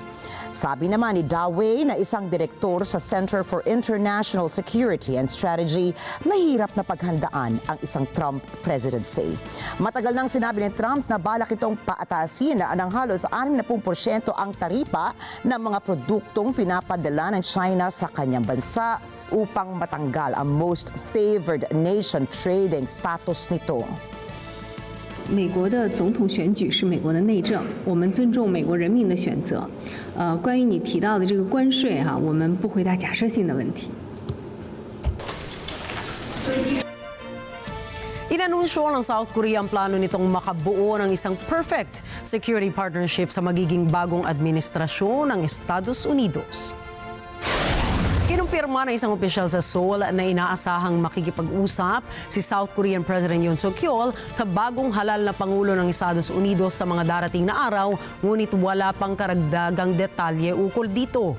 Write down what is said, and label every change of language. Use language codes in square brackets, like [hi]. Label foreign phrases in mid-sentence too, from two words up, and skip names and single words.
[tl] Sabi naman ni Dawei na isang direktor sa Center for International Security and Strategy, mahirap na paghandaan ang isang Trump presidency. Matagal nang sinabi ni Trump na balak itong paatasin na ng halos 60% ang taripa ng mga produktong pinapadala ng China sa kanyang bansa upang matanggal ang [en] most favored nation trading status [tl] nito. [zh] 美国的总统选举是美国的内政，我们尊重美国人民的选择。关于你提到的这个关税我们不回答假设性的问题。 [tl] Inanunsyo ng South Korea ang plano nitong makabuo ng isang [en] perfect security partnership [tl] sa magiging bagong administrasyon ng Estados Unidos. Kinumpirma ng isang opisyal sa Seoul na inaasahang makikipag-usap si South Korean President Yoon Suk-yeol sa bagong halal na Pangulo ng Estados Unidos sa mga darating na araw, ngunit wala pang karagdagang detalye ukol dito.